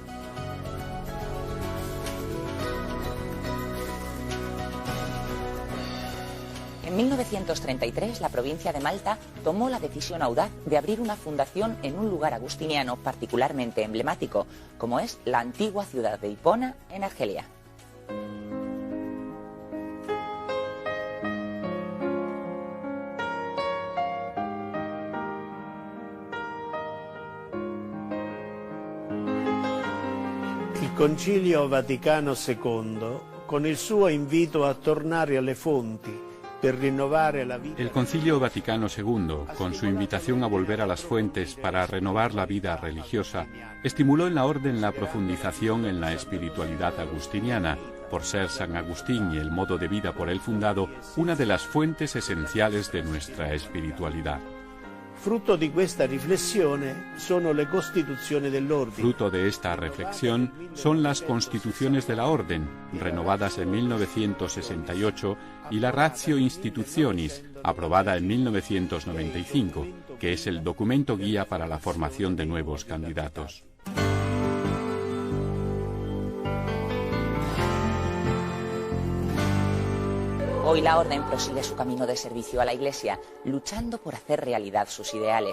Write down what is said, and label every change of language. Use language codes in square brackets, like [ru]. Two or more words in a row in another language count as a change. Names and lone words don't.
[es] En 1933 la provincia de Malta tomó la decisión audaz de abrir una fundación en un lugar agustiniano particularmente emblemático, como es la antigua ciudad de Hipona, en Argelia. [it] Il Concilio Vaticano II, con il suo invito a tornare alle fonti per rinnovare la vita. [es] El Concilio Vaticano II, con su invitación a volver a las fuentes para renovar la vida religiosa, estimuló en la Orden la profundización en la espiritualidad agustiniana, por ser San Agustín y el modo de vida por él fundado una de las fuentes esenciales de nuestra espiritualidad. [it] Frutto di questa riflessione sono le costituzioni dell'ordine. [es] Fruto de esta reflexión son las constituciones de la Orden, renovadas en 1968, y la Ratio Institutionis, aprobada en 1995, que es el documento guía para la formación de nuevos candidatos. Hoy la Orden prosigue su camino de servicio a la Iglesia, luchando por hacer realidad sus ideales.